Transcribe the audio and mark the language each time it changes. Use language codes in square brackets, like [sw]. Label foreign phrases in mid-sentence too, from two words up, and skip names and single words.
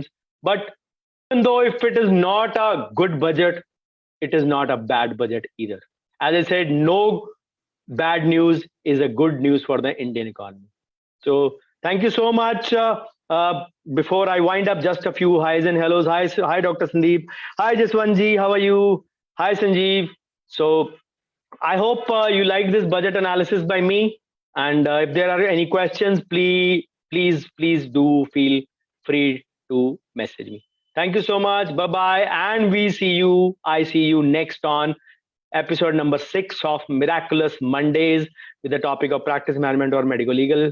[en] But even though if it is not a good budget, it is not a bad budget either. As I said, no bad news is a good news for the Indian economy. So thank you so much. Before I wind up, just a few highs and hellos. Hi, Dr. Sandeep. Hi, Jaswantji. How are you? Hi, Sanjeev. So I hope you like this budget analysis by me. And if there are any questions, please do feel free to message me. Thank you so much. Bye-bye. And I see you next on episode number 6 of Miraculous Mondays with the topic of practice management or medical legal.